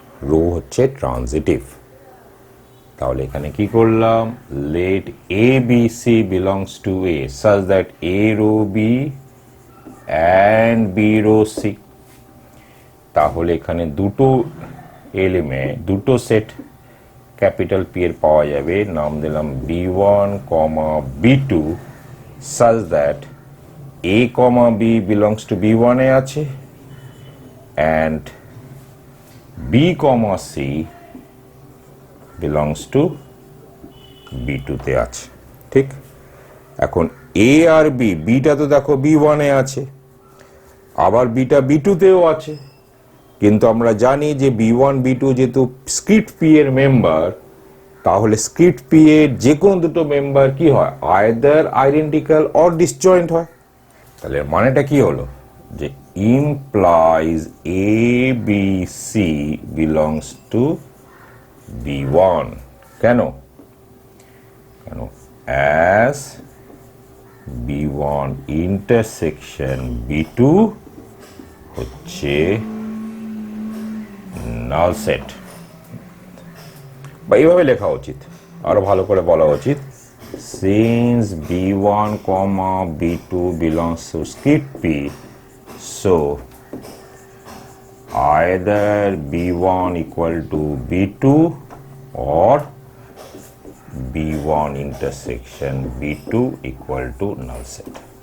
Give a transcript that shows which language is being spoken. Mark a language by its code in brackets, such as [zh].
[bn] Rho হচ্ছে transitive. তাহলে এখানে কি করলাম, [en] Let A B C belongs to A such that A rho B and B rho C. [bn] তাহলে এখানে দুটো এলিমেন্ট, দুটো সেট ক্যাপিটাল পি এর পাওয়া যাবে। [en] নাম দিলাম B1, B2 such that A, B belongs to B1 [bn] এ আছে [en] and B, C belongs to B2 [bn] তে আছে। ঠিক, এখন A আর B, বিটা তো দেখো B1 এ আছে, আবার বিটা B2 তেও আছে, কিন্তু আমরা জানি যে B1 B2 যেহেতু স্ক্রিপ্ট পি এর মেম্বার, তাহলে স্ক্রিপ্ট পি এর যে কোনো দুটো মেম্বার কি হয়, [en] either identical or disjoint [bn] হয়। তাহলে মানেটা কি হলো, যে [en] Implies A B C belongs to B1। [bn] কেন, অ্যাজ B1 ইন্টারসেকশন B2 হচ্ছে নাল সেট। বা এইভাবে লেখা উচিত, আরো ভালো করে বলা উচিত, [en] since B1, B2 belongs to script P, so either B1 equal to B2 or B1 intersection B2 equal to null set।